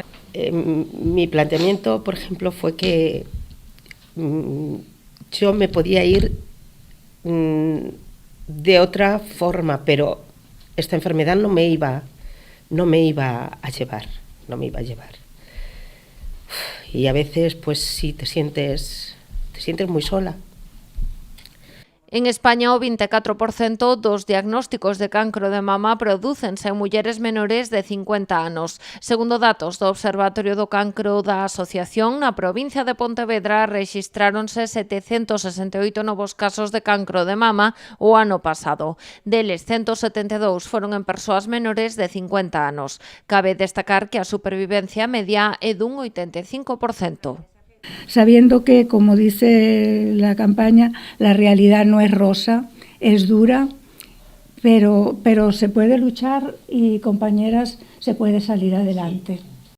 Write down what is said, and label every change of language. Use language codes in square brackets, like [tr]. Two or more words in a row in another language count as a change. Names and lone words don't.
[es] Mi planteamiento, por ejemplo, fue que yo me podía ir de otra forma, pero esta enfermedad no me iba a llevar. Y a veces, pues sí, te sientes muy sola. [gl] En España, o 24% dos diagnósticos de cancro de mama prodúcense en mulleres menores de 50 anos. Segundo datos do Observatorio do Cancro da Asociación, na provincia de Pontevedra rexistráronse 768 novos casos de cancro de mama o ano pasado. Deles, 172 foron en persoas menores de 50 anos. Cabe destacar que a supervivencia media é dun 85%. [es] Sabiendo que, como dice la campaña, la realidad no es rosa, es dura, pero se puede luchar y, compañeras, se puede salir adelante.